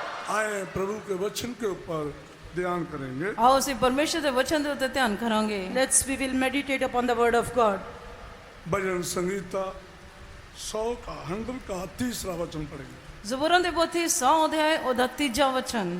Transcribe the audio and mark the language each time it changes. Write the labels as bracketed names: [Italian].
[Hindi] आए प्रभु के वचन के ऊपर ध्यान करेंगे। [Punjabi] आओ उसी परमेश्वर के वचन दे उत्ते ध्यान करांगे। [English] We will meditate upon the word of God. [Hindi] भजन संगीता 100 का 100 का 3रा वचन पढ़ेंगे। [Punjabi] ज़बूरां दे पोथी 100 अध्याय ओदा 3जा वचन।